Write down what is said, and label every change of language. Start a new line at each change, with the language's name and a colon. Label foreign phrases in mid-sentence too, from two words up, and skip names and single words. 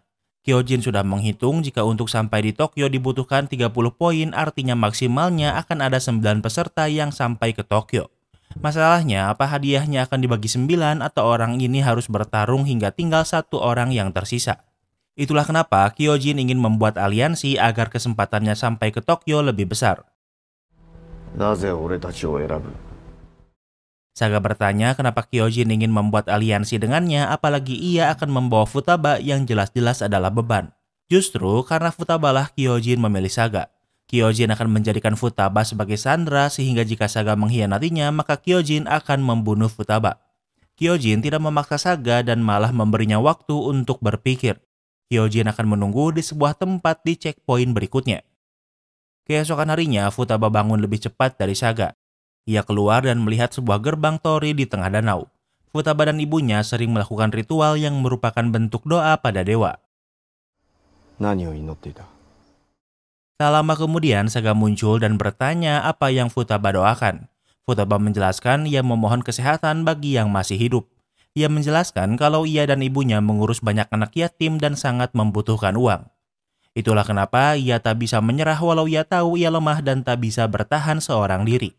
Indonesian: Kyojin sudah menghitung jika untuk sampai di Tokyo dibutuhkan 30 poin, artinya maksimalnya akan ada 9 peserta yang sampai ke Tokyo. Masalahnya, apa hadiahnya akan dibagi 9 atau orang ini harus bertarung hingga tinggal satu orang yang tersisa. Itulah kenapa Kyojin ingin membuat aliansi agar kesempatannya sampai ke Tokyo lebih besar.
Japanese: なぜ俺たちを選ぶ？
Indonesian: Saga bertanya kenapa Kyojin ingin membuat aliansi dengannya, apalagi ia akan membawa Futaba yang jelas-jelas adalah beban. Justru karena Futaba lah Kyojin memilih Saga. Kyojin akan menjadikan Futaba sebagai sandera sehingga jika Saga mengkhianatinya, maka Kyojin akan membunuh Futaba. Kyojin tidak memaksa Saga dan malah memberinya waktu untuk berpikir. Kyojin akan menunggu di sebuah tempat di checkpoint berikutnya. Keesokan harinya, Futaba bangun lebih cepat dari Saga. Ia keluar dan melihat sebuah gerbang tori di tengah danau. Futaba dan ibunya sering melakukan ritual yang merupakan bentuk doa pada dewa.
Japanese: 何を祈っていた？
Indonesian: Tak lama kemudian, Saga muncul dan bertanya apa yang Futaba doakan. Futaba menjelaskan ia memohon kesehatan bagi yang masih hidup. Ia menjelaskan kalau ia dan ibunya mengurus banyak anak yatim dan sangat membutuhkan uang. Itulah kenapa ia tak bisa menyerah walau ia tahu ia lemah dan tak bisa bertahan seorang diri.